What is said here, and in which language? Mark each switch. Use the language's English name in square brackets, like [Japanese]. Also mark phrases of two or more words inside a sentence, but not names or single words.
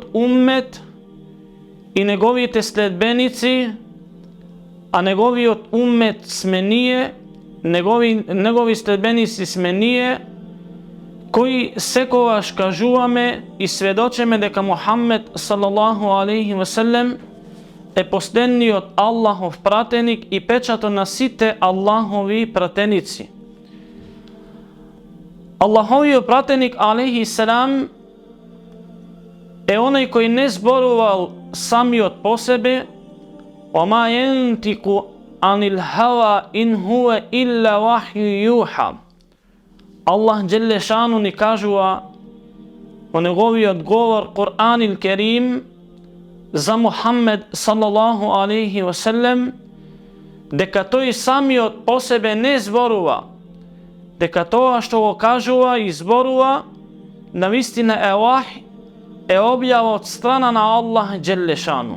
[Macedonian] уммет и неговите следбеници, а неговиот уммет сме ние, негови следбеници сме ние, кои секогаш кажуваме и сведочеме дека Мухаммед [Arabic] صلى الله عليه وسلم [Macedonian] е последниот Аллахов пратеник и печатот на сите Аллахови пратеници. Аллаховиот пратеник [Arabic] عليه السلام [Macedonian] е оној кој не зборувал самиот по себе, [Arabic] وَمَا يَنْتِقُ عَنِ الْهَوَى إِنْ هُوَ إِلَّا وَحْيٌ يُوحَى. الله جل شأنه [Macedonian] ни кажува во неговиот говор Куранил Керим за Мухаммед [Arabic] صلى الله عليه وسلم [Macedonian] дека тој самиот по себе не зборува, дека тоа што го кажува и зборува навистина е вахј, е објава од страна на [Arabic] الله جل شأنه.